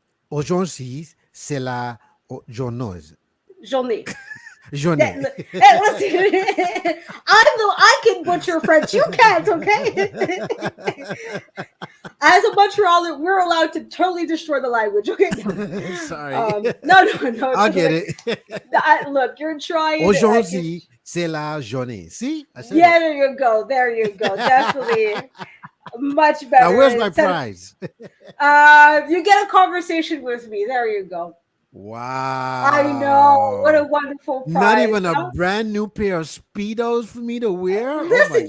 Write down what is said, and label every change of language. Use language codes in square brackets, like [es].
[fr] Aujourd'hui, c'est la journée. Journée. Journée. [en] Hey, listen, I can butcher French. You can't, okay? As a Montrealer, we're allowed to totally destroy the language. Okay. Sorry. No. I'll get it. Look, you're trying. [fr] Aujourd'hui, c'est la journée. [en] See? I said Yeah, it. there you go. Definitely much better. Now, where's my prize? You get a conversation with me. There you go. Wow. I know. What a wonderful prize. Not even a huh? brand new pair of Speedos for me to wear? Listen,